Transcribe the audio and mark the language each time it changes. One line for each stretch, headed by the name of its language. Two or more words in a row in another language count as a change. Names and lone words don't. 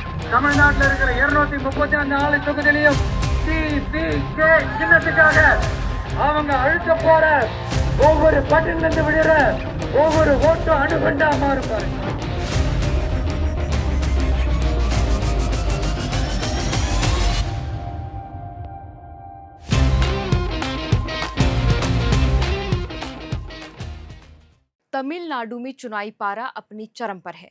Tamil: தமிழ்நாட்டில் இருக்கிற 234 தொகுதியிலையும் டிவிகே சின்னத்துக்காக அவங்க அழுத்த போற ஒவ்வொரு பட்டில இருந்து விழுற ஒவ்வொரு ஓட்டும் அணுகுண்டா மாறும் பாருங்க.
Hindi: तमिलनाडु में चुनावी पारा अपनी चरम पर है।